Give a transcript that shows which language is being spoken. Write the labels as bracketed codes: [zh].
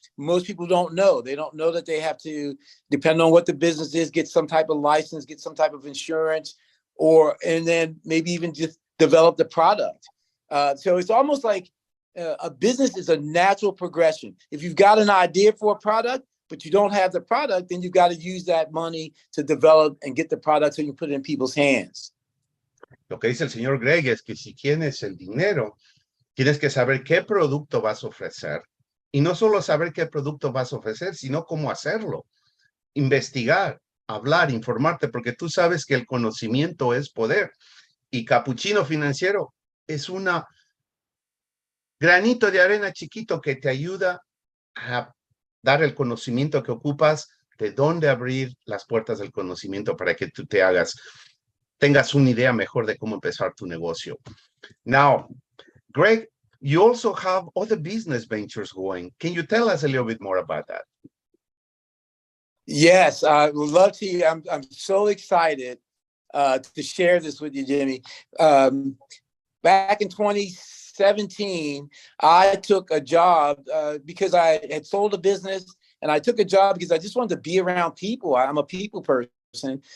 [en] Most people don't know. They don't know that they have to, depend on what the business is, get some type of license, get some type of insurance, and then maybe even just develop the product. So it's almost like a business is a natural progression. If you've got an idea for a product, but you don't have the product, then you've got to use that money to develop and get the product so you can put it in people's hands. [es] Lo que dice el señor Greg es que si tienes el dinero, tienes que saber qué producto vas a ofrecer. Y no solo saber qué producto vas a ofrecer, sino cómo hacerlo. Investigar, hablar, informarte, porque tú sabes que el conocimiento es poder. Y Capucchino Financiero es una granito de arena chiquito que te ayuda a dar el conocimiento que ocupas, de dónde abrir las puertas del conocimiento para que tú tengas una idea mejor de cómo empezar tu negocio. [en] Now, Greg, you also have other business ventures going. Can you tell us a little bit more about that? Yes, I would love to. I'm so excited to share this with you, Jimmy. Back in 2017, I took a job because I had sold a business, and I took a job because I just wanted to be around people. I'm a people person. person.